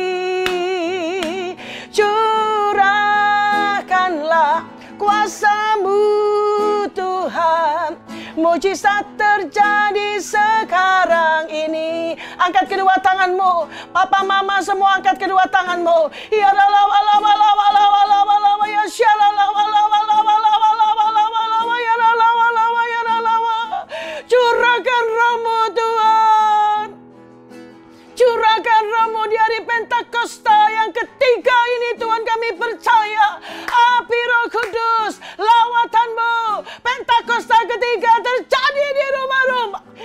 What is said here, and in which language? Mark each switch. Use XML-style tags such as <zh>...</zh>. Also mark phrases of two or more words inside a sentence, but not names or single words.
<id>Curahkanlah kuasa-Mu Tuhan, mujizat terjadi sekarang ini. Angkat kedua tanganmu, papa mama semua angkat kedua tanganmu. Ya lalawalawalawalawalawalawalawa ya syalalawalawalawalawalawalawalawa ya lalawalawa ya lalawa. Curahkan Roh-Mu Tuhan, curahkan Roh-Mu di hari Pentakosta yang ketiga ini Tuhan. Kami percaya api Roh Kudus, lawatan-Mu Pentakosta ketiga terjadi di rumah-rumah.</id>